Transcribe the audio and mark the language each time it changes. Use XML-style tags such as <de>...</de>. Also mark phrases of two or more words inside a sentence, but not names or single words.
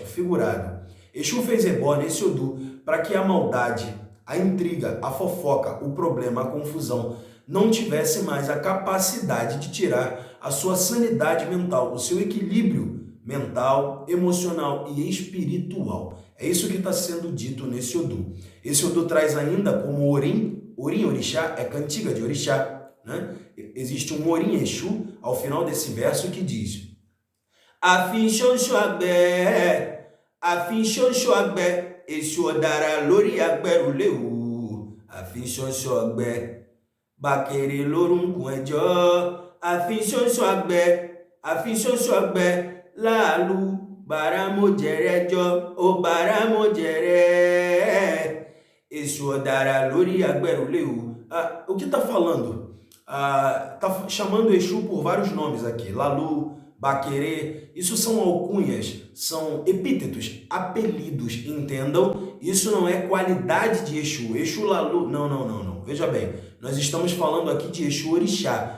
<pt>Exu fez ebó nesse Odu para que a maldade, a intriga, a fofoca, o problema, a confusão não tivesse mais a capacidade de tirar a sua sanidade mental, o seu equilíbrio mental, emocional e espiritual. É isso que está sendo dito nesse Odu. Esse Odu traz ainda como Orim Orixá, é cantiga de Orixá, né? Existe um Orim Exu ao final desse verso que diz:</pt> <yo>Afin Xonxoagbé, Exu Odara Lori Agberuleu, Afin Xonxoagbé, Baquere Lorum com Ejó, Afin Xonxoagbé, Lalu, Baramojerejo, O Baramojere, Exu Odara Lori Agberuleu.</yo> <pt>O que está falando? Está chamando Exu por vários nomes aqui. Lalu, Baquerê, isso são alcunhas, são epítetos, apelidos, entendam? Isso não é qualidade de Exu. Exu Lalu, não. Veja bem, nós estamos falando aqui de Exu Orixá.</pt>